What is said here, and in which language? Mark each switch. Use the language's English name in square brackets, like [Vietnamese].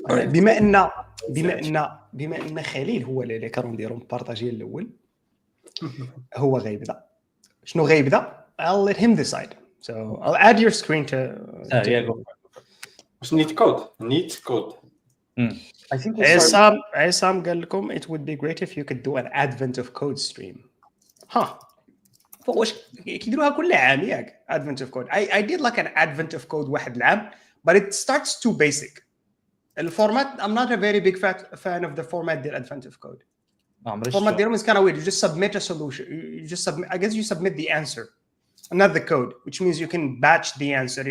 [Arabic] بما ان خليل هو اللي كانوا نديروا بارطاجي الاول, هو غيبدا. شنو غيبدا؟ [English] I'll let him decide. So I'll add your screen to neat code. I think [Arabic] عصام قال لكم [English] it would be great if you could do an advent of code stream. [Arabic] واش كيديروها كل عام ياك advent of code. [English] I did like an advent of code [Arabic] واحد العام, [English] but it starts too basic. الفورمات, I'm not a very big fan of the format ديال advent of code. [Arabic] الفورمات ديالهم [English] is kind of weird. You just submit a solution. You just submit, I guess you submit the answer, not the code, which means you can batch the answer.